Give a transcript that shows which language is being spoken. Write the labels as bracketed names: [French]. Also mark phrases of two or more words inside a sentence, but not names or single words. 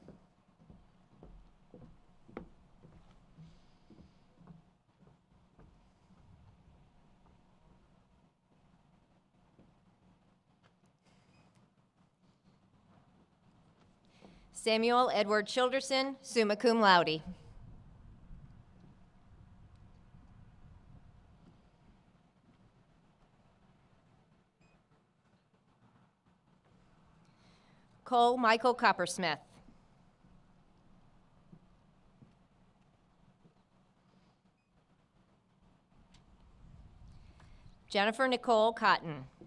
[English] Samuel Edward Childerson, [Latin] summa cum laude. [English] Cole Michael Coppersmith. Jennifer Nicole Cotton.